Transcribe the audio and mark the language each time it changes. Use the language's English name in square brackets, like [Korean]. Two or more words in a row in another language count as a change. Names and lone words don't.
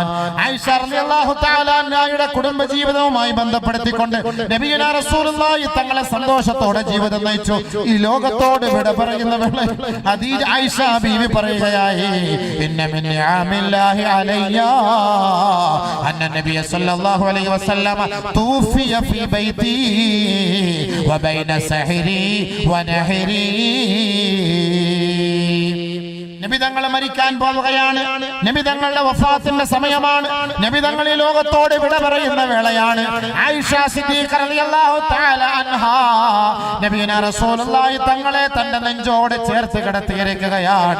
[Malayalam] ആയിഷ [Arabic] رضي الله تعالى عنها [Malayalam] കുടുംബ ജീവിതവുമായി ബന്ധപ്പെടുത്തിക്കൊണ്ട് [Arabic] نبينا رسول الله [Malayalam] തങ്ങളെ സന്തോഷത്തോടെ ജീവിതം നയിച്ചു. ഈ ലോകത്തോട് വിട പറയുന്ന വേള ഖദീജ ആയിഷ ബീവി പറയുകയായി, [Arabic] إن من نعم الله علي أن صلى الله عليه وسلم توفي في بيتي وبين سحري ونحري. [Malayalam] നബി തങ്ങൾ മരിക്കാൻ പോവുകയാണ്. നബി തങ്ങളുടെ വഫാത്തിന്റെ സമയമാണ്. നബി തങ്ങൾ ഈ ലോകത്തോട് വിട പറയുന്ന വേളയാണ്. ആയിഷ സിദ്ദീഖ [Arabic] رضي الله تعالى عنها نبينا رسول الله [Malayalam] തങ്ങളെ തന്റെ നെഞ്ചോട് ചേർത്ത് കിടത്തിയിരിക്കുകയാണ്.